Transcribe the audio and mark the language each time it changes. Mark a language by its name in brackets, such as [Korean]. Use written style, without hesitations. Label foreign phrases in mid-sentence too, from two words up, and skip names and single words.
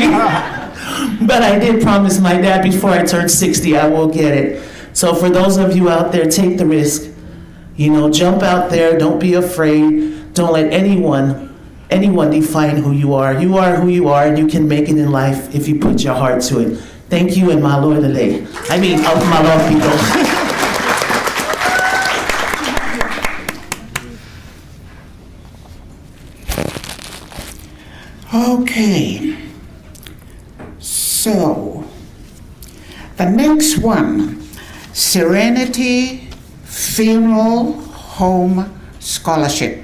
[English] But I did promise my dad before I turned 60, I will get it. So for those of you out there, take the risk. You know, jump out there, don't be afraid. Don't let anyone define who you are. You are who you are, and you can make it in life if you put your heart to it. Thank you, and malo lele. Malo people. Okay, so the next one, Serenity Funeral Home Scholarship.